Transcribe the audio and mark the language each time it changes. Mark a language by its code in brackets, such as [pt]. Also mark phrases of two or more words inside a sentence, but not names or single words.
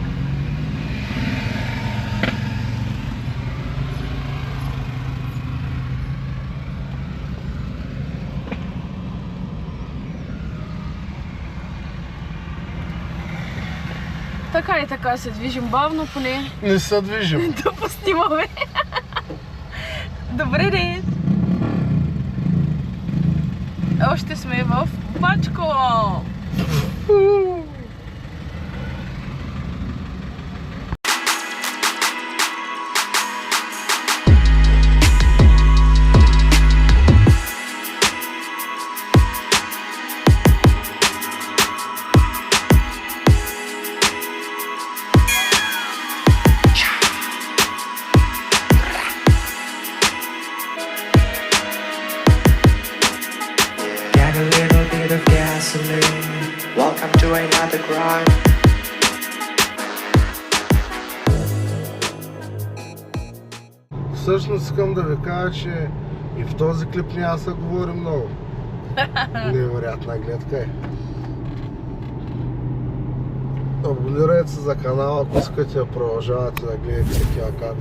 [bg] и така се движим бавно, поне Не се движим. да поснимаме. Добре ден! Още сме в Бачково! [en] Get a little bit of gasoline. Welcome to another grind. [bg] Всъщност искам да ви кажа, че и в този клип няма да се говори много. Невероятна гледка е. Абонирайте се за канала, ако искате да продължавате да гледате такива кадри.